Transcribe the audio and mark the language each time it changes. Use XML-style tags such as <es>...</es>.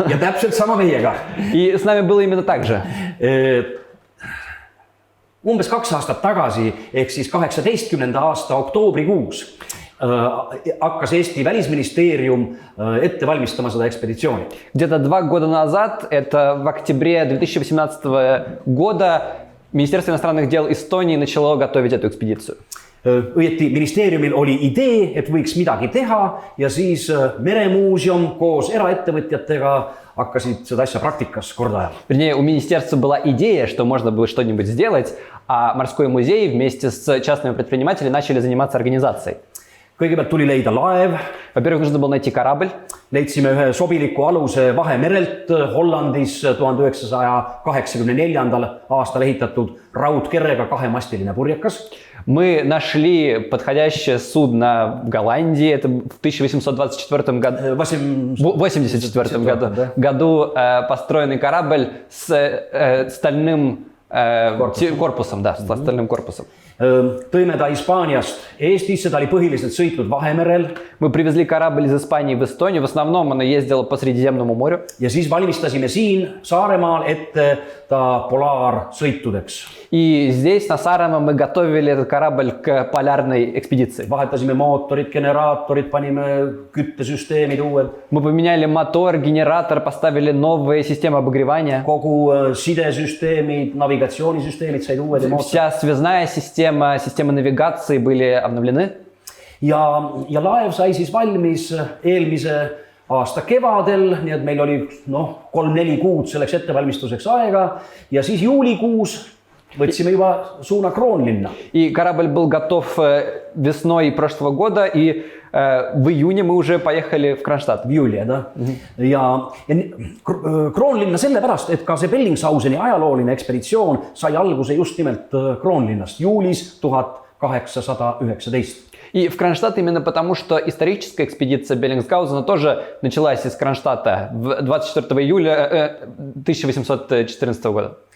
<et>Ja täpselt sama meiega.</et> <ru>И с нами было именно так же.</ru> <et>Umbes 2 aastat tagasi, ehk siis 18. aasta oktoobrikuus hakkas Eesti välisministeerium ette valmistama seda ekspeditsiooni.</et> <ru>Где-то 2 года назад, это в октябре 2018 года, Министерство иностранных дел Эстонии начало готовить эту экспедицию.</ru> <et>Õieti ministeeriumil oli idee, et võiks midagi teha ja siis Meremuuseum koos eraettevõtjatega hakkasid seda asja praktikas korda ajama.</et> <ru>Вернее, у министерства была идея, что можно было что-нибудь сделать, а морской музей вместе с частными предпринимателями начали заниматься организацией.</ru> <et>Kõigepealt tuli leida laev.</et> <ru>Во-первых, нужно было найти корабль.</ru> <et>Leidsime ühe sobiliku aluse Vahemerelt Hollandis 1984. Aastal ehitatud raudkerrega 2-mastiline purjekas.</et> <ru>Мы нашли подходящее судно в Голландии. Это в 1824 году, 84 году построенный корабль с стальным корпусом, да, с стальным корпусом.</ru> <et>Tõime ta Hispaaniast Eestisse, ta oli põhiliselt sõitnud Vahemerel.</et> <ru>Мы привезли корабль из Испании в Эстонию, в основном она ездила по Средиземному морю.</ru> <et>Ja siis valmistasime siin Saaremaal ette ta polaarsõitudeks.</et> <ru>И здесь, на Сaaremaa, мы готовили этот корабль к полярной экспедиции.</ru> <et>Vahetasime mootorid, generaatorid, panime küttesüsteemid uued.</et> <ru>Мы поменяли мотор, генератор, поставили новые системы обогревания.</ru> <et>Kogu sidesüsteemid, navigatsioonisüsteemid said uued ja mootorid.</et> <ru>Вся связная система, системы навигации были обновлены.</ru> <et>Ja laev sai siis valmis eelmise aasta kevadel, nii et meil oli 3-4 kuud selleks ettevalmistuseks aega ja siis juulikuus võtsime juba suuna Kroonlinna.</et> <ru>И корабль был готов весной прошлого года, и в июне мы уже поехали в Кронштадт. В</ru> <et>juuli,</et> <ru>да.</ru> <et>Ja Kroonlinna sellepärast, et ka see Bellingshauseni ajalooline ekspeditsioon sai alguse just nimelt Kroonlinnast juulis 1819.</et> <ru>И в Кронштадт именно потому, что историческая экспедиция Беллингсгаузена тоже началась из Кронштадта 24 июля 1814 года.</ru>